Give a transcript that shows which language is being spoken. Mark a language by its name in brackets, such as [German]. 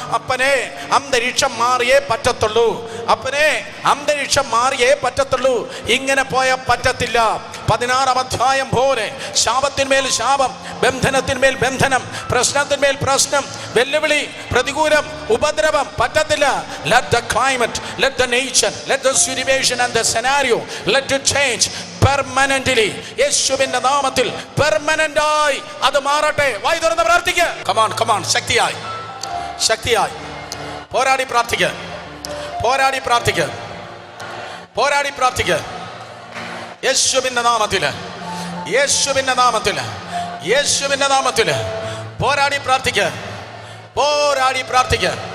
[Malayalam] അപ്പനെ അന്തരീക്ഷം മാറിയേ പറ്റത്തുള്ളൂ, അപ്പനെ അന്തരീക്ഷം മാറിയേ പറ്റത്തുള്ളൂ. ഇങ്ങനെ പോയാൽ പറ്റത്തില്ല. 16-ാം അധ്യായം പോലെ ശാപത്തിന്മേൽ ശാപം, ബന്ധനത്തിന്മേൽ ബന്ധനം, പ്രശ്നത്തിന്മേൽ പ്രശ്നം, വെല്ലുവിളി, പ്രതികൂലം, ഉപദ്രവം പറ്റത്തില്ല. [English] Let the climate, let the nation, let the situation and the scenario, let it change permanently. [Malayalam] യേശുവിന്റെ നാമത്തിൽ പെർമനന്റ് ആയി അത് മാറട്ടെ. വായി തുറന്ന് പ്രാർത്ഥിക്കുക. Come on come on. ശക്തിയായി, ശക്തിയായി പോരാടി പ്രാർത്ഥിക്കുക, പോരാടി പ്രാർത്ഥിക്കുക, പോരാടി പ്രാർത്ഥിക്കുക. യേശുവിന്റെ നാമത്തിൽ, യേശുവിന്റെ നാമത്തിൽ, യേശുവിന്റെ നാമത്തിൽ പോരാടി പ്രാർത്ഥിക്കുക, പോരാടി പ്രാർത്ഥിക്കുക.